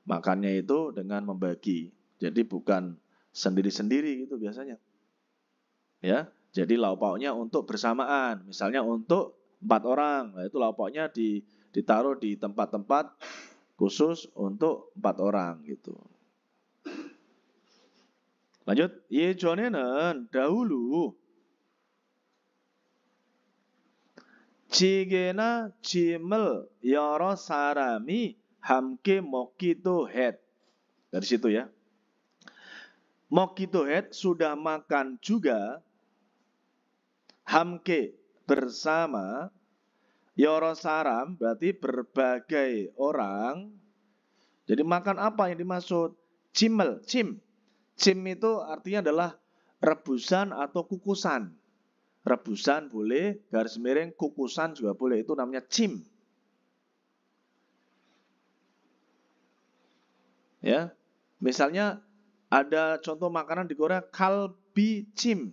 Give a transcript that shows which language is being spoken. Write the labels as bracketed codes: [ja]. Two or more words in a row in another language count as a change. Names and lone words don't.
[id] Makannya itu dengan membagi. Jadi bukan sendiri-sendiri gitu biasanya. Ya, jadi lauk pauknya untuk bersamaan. Misalnya untuk 4 orang, nah itu lauk pauknya ditaruh di tempat-tempat khusus untuk 4 orang gitu. Lanjut, [ko] 예전에는 dahulu 찌개나 짐을 여러 사람이 함께 먹기도 했. [id] Dari situ ya. [ko] 먹기도 했 [id] sudah makan juga. 함께 bersama. [ko] 여러 사람 [id] berarti berbagai orang. Jadi makan apa yang dimaksud? Cimel, cim. Cim itu artinya adalah rebusan atau kukusan. Rebusan boleh, garis miring, kukusan juga boleh. Itu namanya cim. Ya, misalnya ada contoh makanan di Korea kalbi cim.